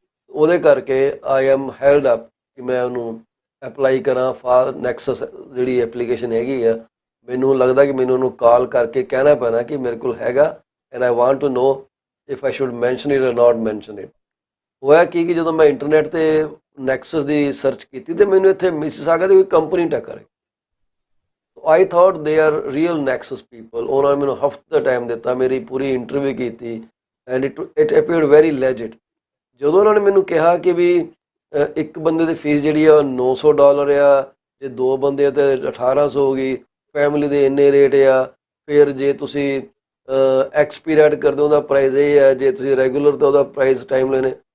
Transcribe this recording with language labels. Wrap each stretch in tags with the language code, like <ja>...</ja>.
<pa>ਉਹਦੇ ਕਰਕੇ</pa> <en>I am held up</en> <pa>ਕਿ ਮੈਂ ਉਹਨੂੰ ਅਪਲਾਈ ਕਰਾਂ ਨੈਕਸਸ ਜਿਹੜੀ ਐਪਲੀਕੇਸ਼ਨ ਹੈਗੀ ਆ। ਮੈਨੂੰ ਲੱਗਦਾ ਕਿ ਮੈਨੂੰ ਉਹਨੂੰ ਕਾਲ ਕਰਕੇ ਕਹਿਣਾ ਪੈਣਾ ਕਿ ਮੇਰੇ ਕੋਲ ਹੈਗਾ,</pa> <en>and I want to know if I should mention it</en> <pa>ਔਰ ਨਾਟ ਮੈਂਸ਼ਨ ਇਟ। ਹੋਇਆ ਕੀ ਕਿ ਜਦੋਂ ਮੈਂ ਇੰਟਰਨੈਟ 'ਤੇ ਨੈਕਸਸ ਦੀ ਸਰਚ ਕੀਤੀ ਤੇ ਮੈਨੂੰ ਇੱਥੇ ਮਿਸਿਸਾਗਾ ਦੀ ਕੋਈ ਕੰਪਨੀ ਟੱਕਰ ਆਈ।</pa> <en>I thought they are real Nexus people.</en> <pa>ਉਹਨਾਂ ਨੇ ਮੈਨੂੰ ਹਫ਼ਤੇ ਦਾ ਟਾਈਮ ਦਿੱਤਾ, ਮੇਰੀ ਪੂਰੀ ਇੰਟਰਵਿਊ ਕੀਤੀ</pa> <en>And it appeared very legit.</en> <pa>ਜਦੋਂ ਉਹਨਾਂ ਨੇ ਮੈਨੂੰ ਕਿਹਾ ਕਿ ਵੀ ਇੱਕ ਬੰਦੇ ਦੀ ਫੀਸ ਜਿਹੜੀ ਆ $900 ਆ, ਜੇ 2 ਬੰਦੇ ਆ ਤਾਂ 1800 ਹੋ ਗਈ, ਫੈਮਿਲੀ ਦੇ ਇੰਨੇ ਰੇਟ ਆ, ਫਿਰ ਜੇ ਤੁਸੀਂ ਐਕਸਪੀਰੀਅਡ ਕਰਦੇ ਹੋ ਉਹਦਾ ਪ੍ਰਾਈਸ ਇਹ ਹੈ, ਜੇ ਤੁਸੀਂ ਰੈਗੂਲਰ ਤਾਂ ਉਹਦਾ ਪ੍ਰਾਈਸ ਟਾਈਮ ਲੈਣੇ।</pa>